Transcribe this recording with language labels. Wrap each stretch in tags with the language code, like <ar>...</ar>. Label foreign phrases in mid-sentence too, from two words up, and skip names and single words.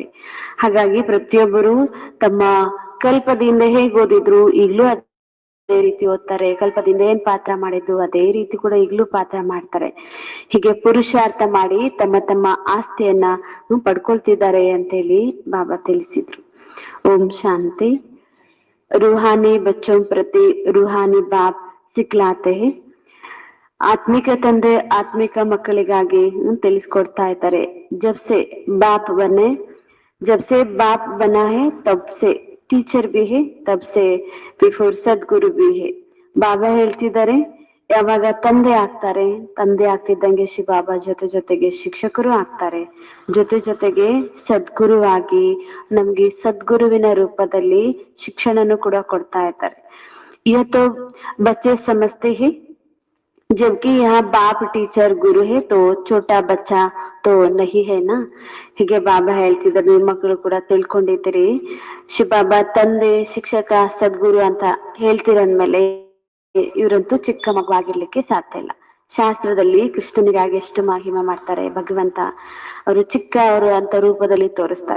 <kn>ಹಾಗಾಗಿ ಪ್ರತಿಯೊಬ್ಬರು ತಮ್ಮ ಕಲ್ಪದಿಂದ ಹೇಗೆ ಓದಿದ್ರು ಈಗ್ಲೂ ಅದೇ ರೀತಿ ಓದ್ತಾರೆ. ಕಲ್ಪದಿಂದ ಏನ್ ಪಾತ್ರ ಮಾಡಿದ್ದು ಅದೇ ರೀತಿ ಕೂಡ ಈಗ್ಲೂ ಪಾತ್ರ ಮಾಡ್ತಾರೆ. ಹೀಗೆ ಪುರುಷಾರ್ಥ ಮಾಡಿ ತಮ್ಮ ತಮ್ಮ ಆಸ್ತಿಯನ್ನ ಪಡ್ಕೊಳ್ತಿದ್ದಾರೆ ಅಂತೇಳಿ ಬಾಬಾ ತಿಳಿಸಿದ್ರು. ಓಂ ಶಾಂತಿ.</kn> <hi>रूहानी बच्चों प्रति रूहानी बाप सिखलाते हैं.</hi> <kn>ಆತ್ಮಿಕ ತಂದೆ ಆತ್ಮಿಕ ಮಕ್ಕಳಿಗಾಗಿ ತಿಳಿಸ್ಕೊಡ್ತಾ ಇದ್ದಾರೆ.</kn> <hi>जब से बाप बना है तब से टीचर भी है, तब से बिफोर सद्ಗುರು भी है.</hi> <kn>ಬಾಬಾ ಹೇಳ್ತಿದ್ದಾರೆ, ಯಾವಾಗ ತಂದೆ ಆಗ್ತಾರೆ, ತಂದೆ ಆಗ್ತಿದ್ದಂಗೆ ಶಿವಬಾಬಾ ಜೊತೆಗೆ ಶಿಕ್ಷಕರು ಆಗ್ತಾರೆ, ಜೊತೆಗೆ ಸದ್ಗುರುವಾಗಿ ನಮ್ಗೆ ಸದ್ಗುರುವಿನ ರೂಪದಲ್ಲಿ ಶಿಕ್ಷಣನು ಕೂಡ ಕೊಡ್ತಾ ಇರ್ತಾರೆ.</kn> <hi>यह तो बच्चे समझते हैं, जबकि यहाँ बाप टीचर गुरु है तो छोटा बच्चा तो नहीं है ना.</hi> <kn>ಹೀಗೆ ಬಾಬಾ ಹೇಳ್ತಿದ್ದಾರೆ, ನಿಮ್ಮ ಮಕ್ಕಳು ಕೂಡ ತಿಳ್ಕೊಂಡಿದ್ದೀರಿ, ಶಿವಬಾಬಾ ತಂದೆ ಶಿಕ್ಷಕ ಸದ್ಗುರು ಅಂತ ಹೇಳ್ತಿರಂದ್ಮೇಲೆ ಇವರಂತೂ ಚಿಕ್ಕ ಮಗುವಾಗಿರ್ಲಿಕ್ಕೆ ಸಾಧ್ಯ ಇಲ್ಲ. ಶಾಸ್ತ್ರದಲ್ಲಿ ಕೃಷ್ಣನಿಗಾಗಿ ಎಷ್ಟು ಮಹಿಮೆ ಮಾಡ್ತಾರೆ ಭಗವಂತ, ಅವರು ಅವರು ಅಂತ ರೂಪದಲ್ಲಿ ತೋರಿಸ್ತಾರೆ.</kn>